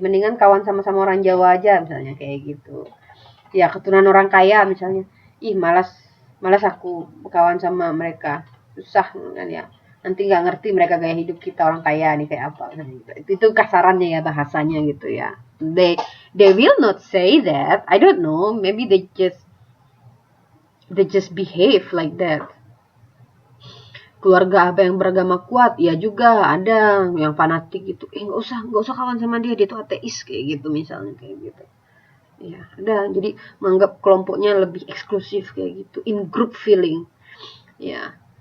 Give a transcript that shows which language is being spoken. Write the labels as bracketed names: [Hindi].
[Indonesian] Mendingan kawan sama-sama orang Jawa aja misalnya, kayak gitu. Ya, keturunan orang kaya misalnya. Malas aku berkawan sama mereka, susah kan ya, nanti nggak ngerti mereka gaya hidup kita orang kaya nih kayak apa gitu. Itu kasarannya ya, bahasanya gitu ya. [English] They will not say that, I don't know, maybe they just behave like that. [Indonesian] Keluarga apa yang beragama kuat, ya juga ada yang fanatik gitu, nggak usah kawan sama dia tuh ateis, kayak gitu misalnya, kayak gitu. Ya, ada. Jadi menganggap kelompoknya lebih eksklusif kayak gitu, in group feeling. Ya.